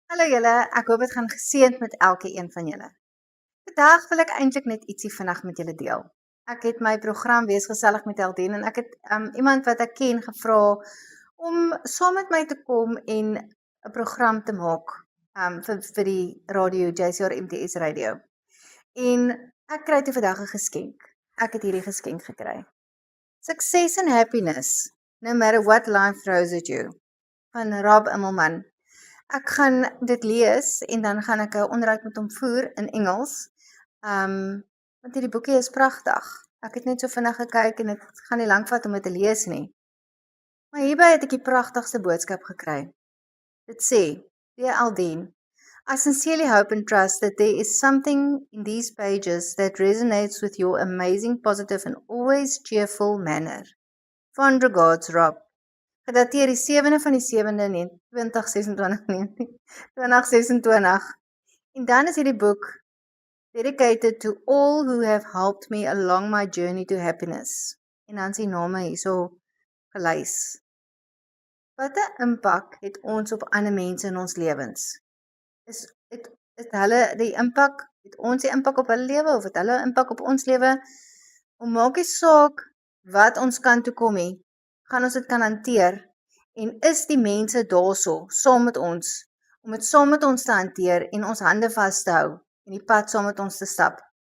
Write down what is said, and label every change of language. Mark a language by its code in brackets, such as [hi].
[af] julle, ek hoop het gaan geseënd met elke een van julle. Vandag wil ek eintlik net ietsie vinnig met julle deel. Ek het my program Wees Gesellig met Heldien en ek het iemand wat ek ken gevra om saam met my te kom en 'n program te maak vir die radio, JCR MTS radio. En ek kry toe vandag 'n geskenk. Ek het hierdie geskenk gekry. [en] Success and Happiness, no matter what life throws at you, van Rob Immelman. [af] Ek gaan dit lees en dan gaan ek 'n onderhoud met hom voer in Engels. Want hierdie boekie is pragtig. Ek het net so vinnig gekyk en dit gaan nie lank vat om dit te lees nie. Maar hierby het ek die pragtigste boodskap gekry. Dit sê, [en] Dear Aldine, I sincerely hope and trust that there is something in these pages that resonates with your amazing, positive and always cheerful manner. Fond regards, Rob. [af] Gedateer die 7de van die 7de 2026. En dan is hierdie boek [en] dedicated to all who have helped me along my journey to happiness. [af] En dan is die name hierso gelys. Wat 'n impak het ons op ander mense in ons lewens? Het hulle die impak, het ons die impak op hulle lewe of het hulle impak op ons lewe? Om maak nie saak wat ons kan toekom nie, gaan ons dit kan hanteer en is die mense daarso saam met ons om dit saam met ons te hanteer en ons hande vas te hou en die pad saam met ons te stap.